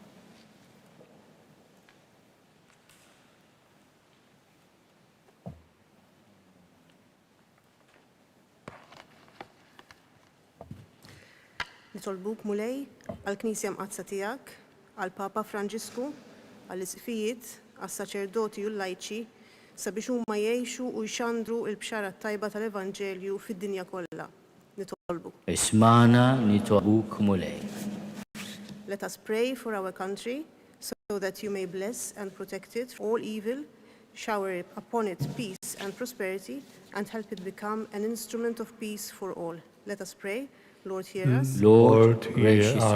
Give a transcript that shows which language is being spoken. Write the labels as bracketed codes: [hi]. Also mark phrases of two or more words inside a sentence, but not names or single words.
[mt] Nitolbuk mulej għall-Knisja mqazza tiegħek, għall-Papa Franġisku, għall-isqifijiet, għas-saċerdoti u l-lajċi sabiex huma jgħixu u jxandru l-bxara tajba tal-Evanġelju fid-dinja kollha. Nitolbuk. Ismana nitolbuk mulej. [en] Let us pray for our country so that you may bless and protect it from all evil, shower upon it peace and prosperity, and help it become an instrument of peace for all. Let us pray. Lord, hear us. Lord, hear our